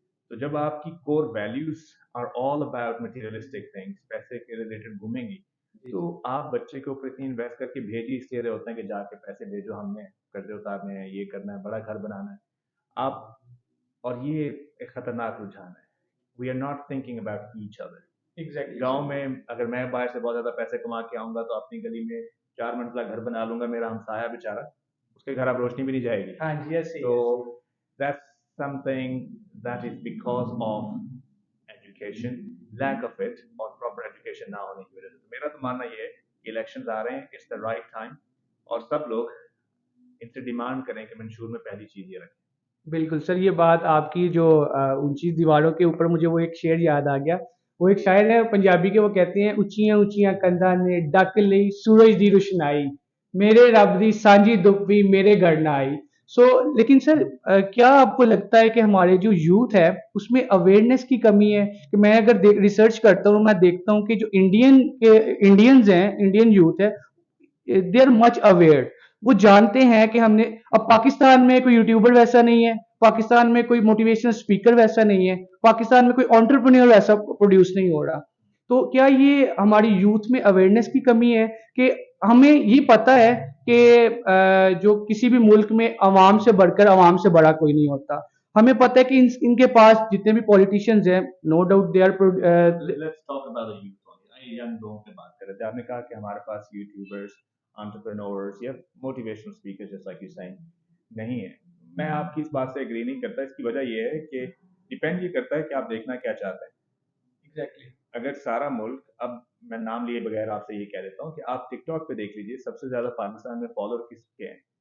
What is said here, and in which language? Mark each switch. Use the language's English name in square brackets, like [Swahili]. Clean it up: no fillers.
[Urdu] تو جب آپ کی کور values are all about materialistic things, پیسے کے ریلیٹڈ گھومیں گی، تو آپ بچے کے اوپر اتنی انویسٹ کر کے بھیج ہی اس لیے رہے ہوتے ہیں کہ جا کے پیسے بھیجو، ہم نے قرضے اتارنے ہیں، یہ کرنا ہے، بڑا گھر بنانا ہے. آپ اور یہ ایک خطرناک رجحان ہے. [English] We are not thinking about each other. Exactly [Urdu] گاؤں میں اگر میں باہر سے بہت زیادہ پیسے کما کے آؤں گا تو اپنی گلی میں 4 منزلہ گھر بنا لوں گا، میرا ہمسایہ بیچارہ اس کے گھر اب روشنی بھی نہیں جائے گی. ہاں جی. ایسے [English] تو that's something that is because of education, lack of it اور proper education [Urdu] نہ ہونے کی وجہ سے. میرا تو ماننا یہ ہے کہ الیکشنز آ رہے ہیں، [English] it's the right time، [Urdu] اور سب لوگ ان سے ڈیمانڈ کریں کہ منشور میں پہلی چیز یہ رکھیں. بالکل سر، یہ بات آپ کی جو اونچی دیواروں کے اوپر، مجھے وہ ایک شعر یاد آ گیا. وہ ایک شاعر ہے پنجابی کے، وہ کہتے ہیں [Punjabi] اونچیاں اونچیاں کندھاں نے ڈک لئی سورج دی روشنائی، میرے رب دی سانجی دکھ بھی میرے گھر نہ آئی. [Urdu] لیکن سر کیا آپ کو لگتا ہے کہ ہمارے جو یوتھ ہے اس میں اویئرنیس کی کمی ہے؟ کہ میں اگر ریسرچ کرتا ہوں، میں دیکھتا ہوں کہ جو انڈینز ہیں، انڈین یوتھ ہے، [English] They are much aware. [Urdu] وہ جانتے ہیں کہ ہم نے، اب پاکستان میں کوئی یوٹیوبر ویسا نہیں ہے، پاکستان میں کوئی موٹیویشنل اسپیکر ویسا نہیں ہے، پاکستان میں کوئی انٹرپرینور ویسا پروڈیوس نہیں ہو رہا. تو کیا یہ ہماری یوتھ میں اویئرنیس کی کمی ہے کہ ہمیں یہ پتا ہے کہ جو کسی بھی ملک میں عوام سے بڑھ کر عوام سے بڑا کوئی نہیں ہوتا؟ ہمیں پتہ ہے کہ ان کے پاس جتنے بھی پولیٹیشینز ہیں، [English] No doubt they are. Let's talk about the youth only. [Urdu] Young لوگوں کی بات کر رہے تھے. آپ نے کہا کہ ہمارے پاس یوٹیوبرس، انٹرپرینورس یا موٹیویشنل اسپیکر جیسا لائک یو سیئنگ نہیں ہے. میں آپ کی اس بات سے ایگری نہیں کرتا. اس کی وجہ یہ ہے کہ ڈیپینڈ یہ کرتا ہے کہ آپ دیکھنا کیا چاہتے ہیں. [English] Exactly. [Urdu] اگر سارا ملک، اب میں نام لیے بغیر آپ سے یہ کہہ دیتا ہوں کہ آپ ٹک ٹاک پہ دیکھ لیجیے سب سے زیادہ پاکستان میں فالوور کس کے ہیں.